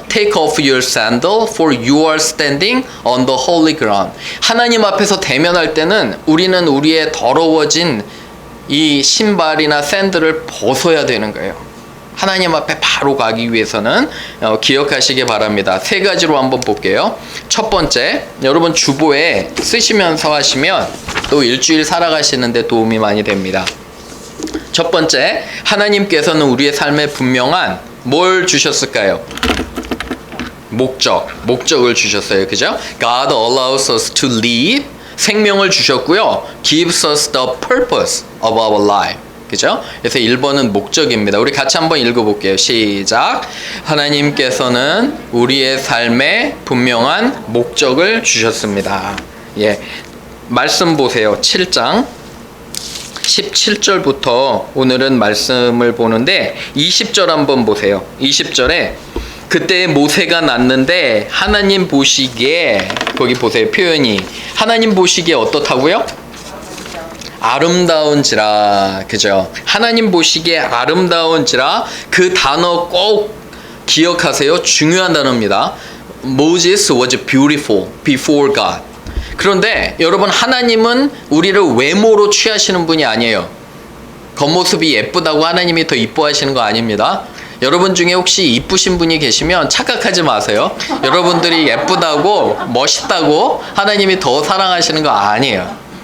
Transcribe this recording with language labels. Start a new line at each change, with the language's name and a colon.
English: Take off your sandal, for you are standing on the holy ground.
Korean: 하나님 앞에서 대면할 때는 우리는 우리의 더러워진 이 신발이나 샌들을 벗어야 되는 거예요. 하나님 앞에 바로 가기 위해서는 기억하시기 바랍니다. 세 가지로 한번 볼게요. 첫 번째, 여러분 주보에 쓰시면서 하시면 또 일주일 살아가시는데 도움이 많이 됩니다. 첫 번째, 하나님께서는 우리의 삶에 분명한 뭘 주셨을까요? 목적을 주셨어요. 그죠?
English: God allows us to live.
Korean: 생명을 주셨고요.
English: Gives us the purpose of our life.
Korean: 그죠? 그래서 1번은 목적입니다. 우리 같이 한번 읽어볼게요. 시작. 하나님께서는 우리의 삶에 분명한 목적을 주셨습니다. 예, 말씀 보세요. 7장 17절부터 오늘은 말씀을 보는데 20절 한번 보세요. 20절에 그때 모세가 났는데 하나님 보시기에, 거기 보세요. 표현이 하나님 보시기에 어떻다고요? 아름다운지라. 그죠? 하나님 보시기에 아름다운지라. 그 단어 꼭 기억하세요. 중요한 단어입니다.
English: Moses was beautiful before God.
Korean: 그런데 여러분, 하나님은 우리를 외모로 취하시는 분이 아니에요. 겉모습이 예쁘다고 하나님이 더 이뻐하시는 거 아닙니다. 여러분 중에 혹시 이쁘신 분이 계시면 착각하지 마세요. 여러분들이 예쁘다고 멋있다고 하나님이 더 사랑하시는 거 아니에요.